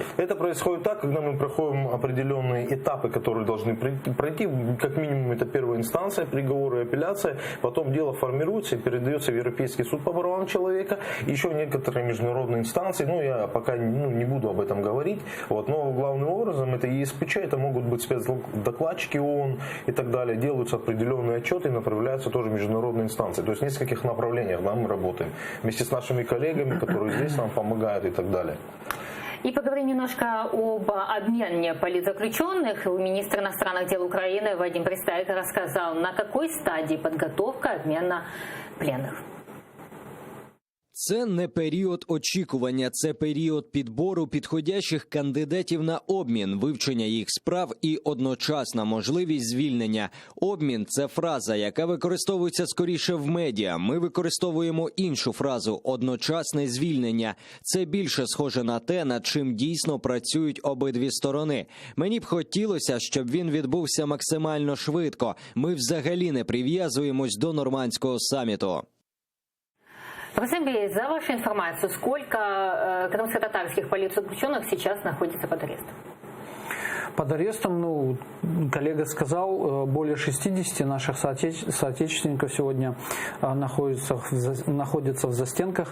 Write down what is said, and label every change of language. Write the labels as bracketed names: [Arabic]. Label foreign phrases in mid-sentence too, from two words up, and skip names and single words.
[Russian] Это происходит так, когда мы проходим определенные этапы, которые должны пройти, как минимум это первая инстанция, приговоры и апелляция, потом дело формируется и передается в Европейский суд по правам человека, еще некоторые международные инстанции, я пока не буду об этом говорить, но главным образом это ЕСПЧ, это могут быть спецдокладчики ООН и так далее, делаются определенные отчеты и направляются тоже в международные инстанции, то есть в нескольких направлениях мы работаем. Вместе с нашими коллегами, которые здесь нам помогают и так далее. И поговорим немножко об обмене политзаключенных. Министр иностранных дел Украины Вадим Пристайко рассказал, на какой стадии подготовка обмена пленных. [Ukrainian] Це не період очікування, це період підбору підходящих кандидатів на обмін, вивчення їх справ і одночасна можливість звільнення. Обмін – це фраза, яка використовується скоріше в медіа. Ми використовуємо іншу фразу – одночасне звільнення. Це більше схоже на те, над чим дійсно працюють обидві сторони. Мені б хотілося, щоб він відбувся максимально швидко. Ми взагалі не прив'язуємось до нормандського саміту. [Russian] Василий, за вашу информацию, сколько крымско-татарских политзаключенных сейчас находится под арестом? Под арестом, коллега сказал, более 60 наших соотечественников сегодня находятся в застенках.